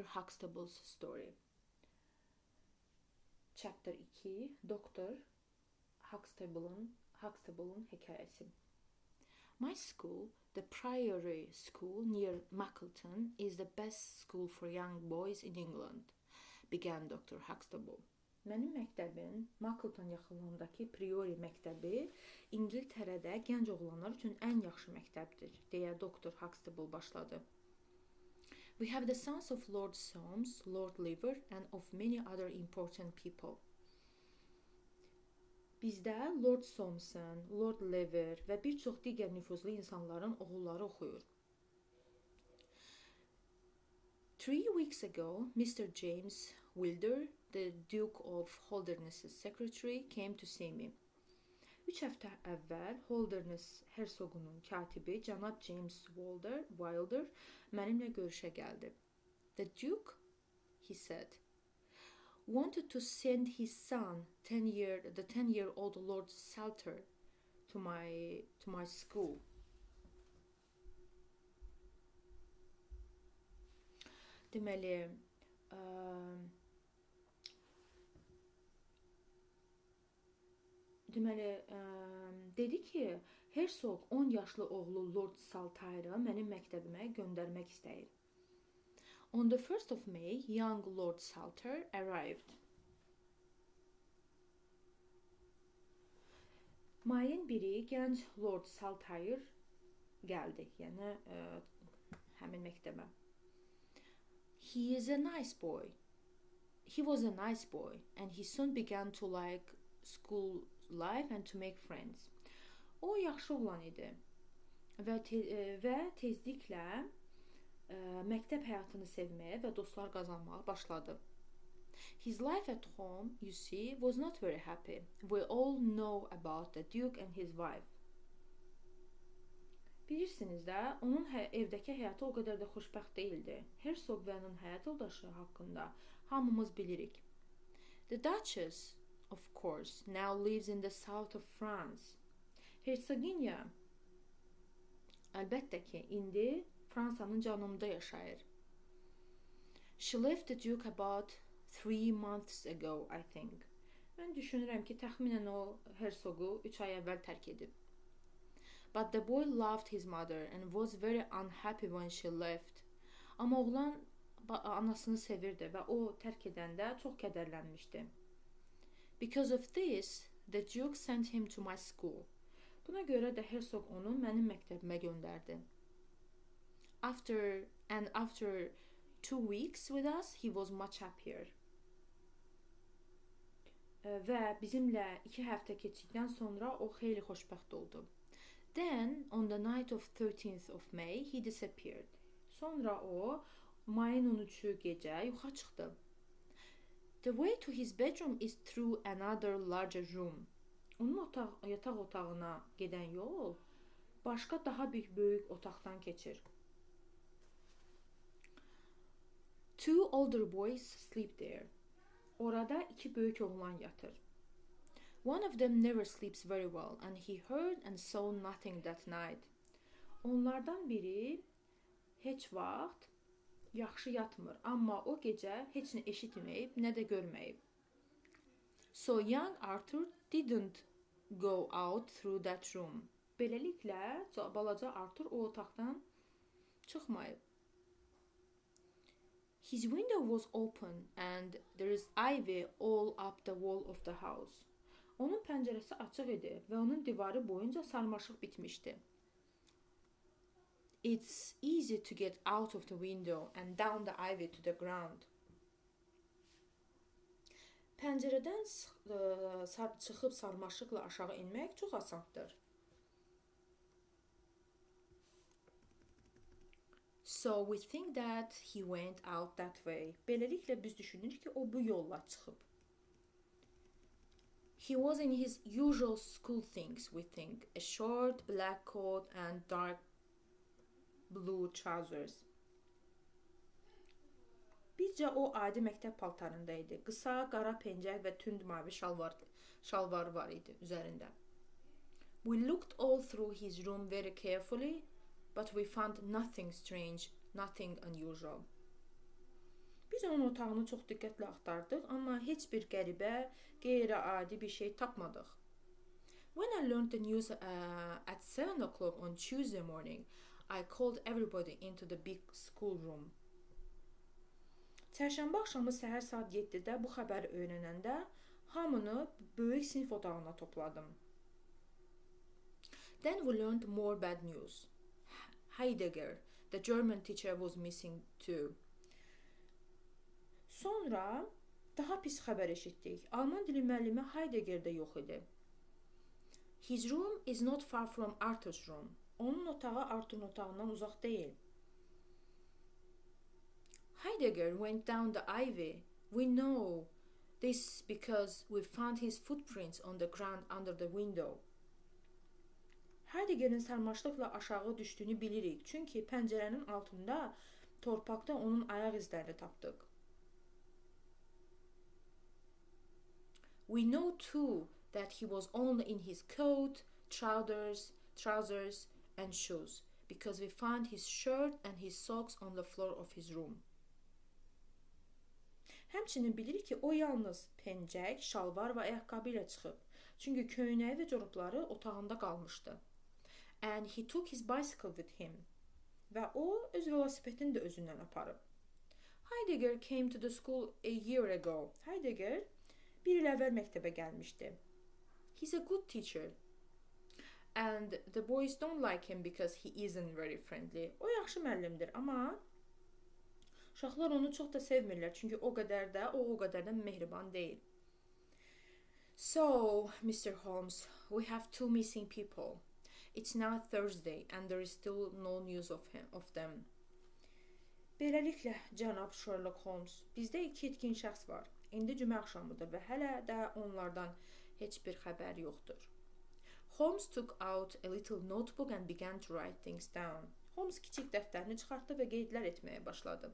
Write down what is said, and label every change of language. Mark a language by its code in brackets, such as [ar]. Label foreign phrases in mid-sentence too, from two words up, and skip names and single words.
[en] Huxtable's story. Chapter 2 Dr. [az] Huxtable'ın hikayesi. [en] My school, the Priory School near Mackleton, is the best school for young boys in England, began Dr. Huxtable. [az] Mənim məktəbim Mackleton yaxınlığındakı Priory məktəbi İngiltərədə gənc oğlanlar üçün ən yaxşı məktəbdir, deyə Dr. Huxtable başladı. [en] We have the sons of Lord Soames, Lord Lever, and of many other important people. [az] Bizdə Lord Soames'ın, Lord Lever və bir çox digər nüfuzlu insanların oğulları oxuyur. [en] 3 weeks ago, Mr. James Wilder, the Duke of Holderness's secretary, came to see me. [az] 3 həftə əvvəl Holderness hersoqunun katibi cənab James Wilder mənimlə görüşə gəldi. [en] The Duke, he said, wanted to send his son, the 10-year-old Lord Salter, to my school. [az] Deməli, dedi ki, Hersoq 10 yaşlı oğlu Lord Salter'ı mənim məktəbimə göndərmək istəyir. [en] On the 1st of May, young Lord Salter arrived. [az] Mayın 1-i gənc Lord Salter gəldi, yəni həmin məktəbə. [en] He was a nice boy, and he soon began to like school life and to make friends. [az] O yaxşı oğlan idi və tezliklə məktəb həyatını sevməyə və dostlar qazanmağa başladı. [en] His life at home, you see, was not very happy. We all know about the Duke and his wife. [az] Bilirsiniz də, onun evdəki həyatı o qədər də xoşbəxt deyildi. Hersoq və onun həyat yoldaşı haqqında hamımız bilirik. [en] The Duchess, of course, now lives in the south of France. [az] Hersoginya, əlbəttə ki, indi Fransanın cənubunda yaşayır. [en] She left the Duke about 3 months ago, I think. [az] Mən düşünürəm ki, təxminən o hersoqu 3 ay əvvəl tərk edib. [en] But the boy loved his mother and was very unhappy when she left. [az] Amma oğlan anasını sevirdi və o tərk edəndə çox kədərlənmişdi. [en] Because of this, the Duke sent him to my school. [az] Buna görə də hersoq onu mənim məktəbimə göndərdi. [en] After 2 weeks with us, he was much happier. [az] Və bizimlə 2 həftə keçdikdən sonra o xeyli xoşbəxt oldu. [en] Then, on the night of 13th of May, he disappeared. [az] Sonra o, mayın 13-ü gecə yoxa çıxdı. [en] The way to his bedroom is through another larger room. [az] Onun yataq otağına gedən yol başqa daha böyük otaqdan keçir. [en] 2 older boys sleep there. [az] Orada 2 böyük oğlan yatır. [en] One of them never sleeps very well and he heard and saw nothing that night. [az] Onlardan biri heç vaxt yaxşı yatmır, amma o gecə heç nə eşitməyib, nə də görməyib. [en] So young Arthur didn't go out through that room. [az] Beləliklə, balaca Arthur o otaqdan çıxmayıb. [en] His window was open and there is ivy all up the wall of the house. [az] Onun pəncərəsi açıq idi və onun divarı boyunca sarmaşıq bitmişdi. [en] It's easy to get out of the window and down the ivy to the ground. [az] Pəncərədən çıxıb sarmaşıqla aşağı enmək çox asandır. [en] So we think that he went out that way. [az] Beləliklə biz düşünürük ki, o bu yolla çıxıb. [en] He was in his usual school things, we think. A short black coat and dark blue trousers. [az] Bizcə o adi məktəb paltarında idi. Qısa, qara pencək və tünd mavi şalvar var idi üzərində. [en] We looked all through his room very carefully, but we found nothing strange, nothing unusual. [az] Biz onun otağını çox diqqətlə axtardıq, amma heç bir qəribə, qeyri-adi bir şey tapmadıq. [en] When I learned the news at 7 o'clock on Tuesday morning, I called everybody into the big schoolroom. [az] Çərşənbə axşamı səhər saat 7-də bu xəbəri öyrənəndə hamını böyük sinif otağına topladım. [en] Then we learned more bad news. Heidegger, the German teacher, was missing too. [az] Sonra daha pis xəbər eşitdik. Alman dili müəllimi Heidegger də yox idi. [en] His room is not far from Arthur's room. [az] Onun otağı Arthur'un otağından uzaq deyil. [en] Heidegger went down the ivy. We know this because we found his footprints on the ground under the window. [az] Heidegger'in sarmaşlıqla aşağı düşdüyünü bilirik. Çünki pəncərənin altında torpaqda onun ayaq izlərini tapdıq. [en] We know too that he was only in his coat, trousers and shoes because we found his shirt and his socks on the floor of his room. [az] Həmçinin bilirik ki, o yalnız pencək, şalvar və ayaqqabı ilə çıxıb. Çünki köynəyi və corabları otağında qalmışdı. [en] And he took his bicycle with him. [az] Və o öz velosipedini də özündən aparıb. [en] Heidegger came to the school a year ago. [az] Heidegger bir il əvvəl məktəbə gəlmişdi. [en] He's a good teacher. And the boys don't like him because he isn't very friendly. [az] O yaxşı müəllimdir, amma uşaqlar onu çox da sevmirlər. Çünki o qədər də mehriban deyil. [en] So, Mr. Holmes, we have two missing people. It's now Thursday and there is still no news of them. [az] Beləliklə, cənab Sherlock Holmes, bizdə 2 itkin şəxs var. İndi cümə axşamıdır və hələ də onlardan heç bir xəbər yoxdur. [en] Holmes took out a little notebook and began to write things down. [az] Holmes kiçik dəftərini çıxartdı və qeydlər etməyə başladı.